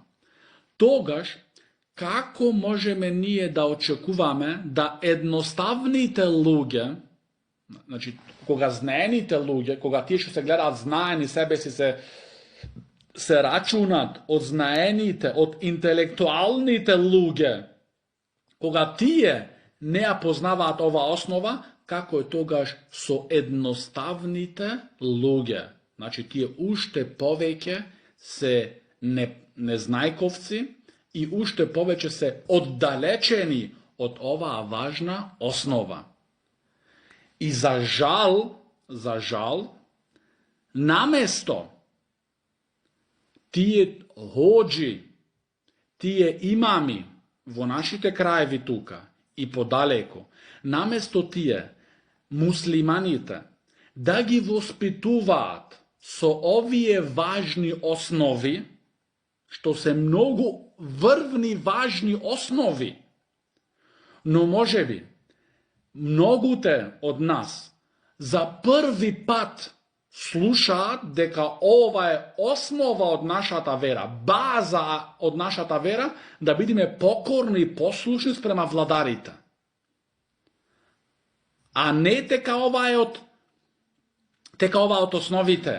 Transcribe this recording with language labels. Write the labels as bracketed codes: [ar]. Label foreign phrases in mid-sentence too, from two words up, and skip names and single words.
[mk] Тогаш, како можеме ние да очекуваме да едноставните луѓе, значи, кога знаените луѓе, кога ти што се гледа знаени себе си се сметаат од знаените, од интелектуалните луѓе, кога ти је не познават ова основа, како је тогаш со едноставните луѓе. Значи, ти је уште повеќе се незнајковци и уште повеќе се оддалечени од ова важна основа. И за жал, наместо ти је оџи, ти је имами во нашите краишта тука и подалеку, наместо ти је муслиманите, да ги воспитуват со овие важни основи, што се многу врвни важни основи, но можеби многу те од нас за прв пат слушаат дека ова е основа од нашата вера, база од нашата вера, да бидеме покорни и послушни спрема владарите. А не дека ова е од основите.